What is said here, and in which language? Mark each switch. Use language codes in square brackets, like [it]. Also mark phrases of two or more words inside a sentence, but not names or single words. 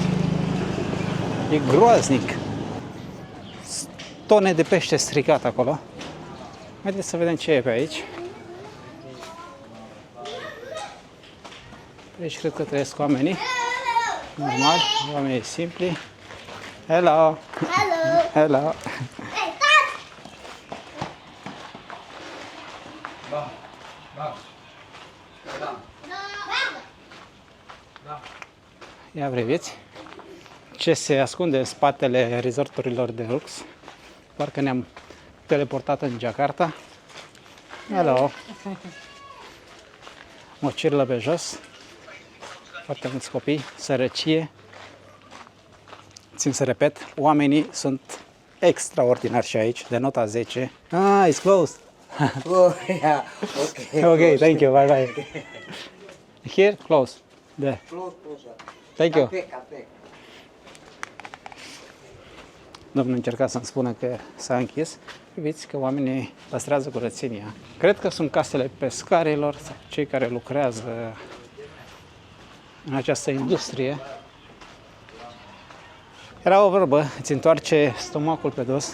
[ro] E groaznic. Tone de pește stricat acolo. Haideți să vedem ce e pe aici. Aici cred că trăiesc oamenii. Normal, oamenii simpli. [en] Hello! Hello! Hello! Hey, Dad! [ro] Ia priviți ce se ascunde în spatele resorturilor de lux. Parcă ne-am teleportat în Jakarta. Hello! Mocirlă pe jos. Foarte mulți copii, sărăcie. Țin să repet, oamenii sunt extraordinari și aici, de nota 10. [en] Ah, it's closed. Oh, yeah. Okay. Okay, thank you, bye bye. Here, close. There. Close. Thank you. Cape. [ro] Domnul încerca să-mi spună că s-a închis. Priviți că oamenii păstrează curățenia. Cred că sunt casele pescarilor sau cei care lucrează în această industrie. Era o vorbă, îți întoarce stomacul pe dos.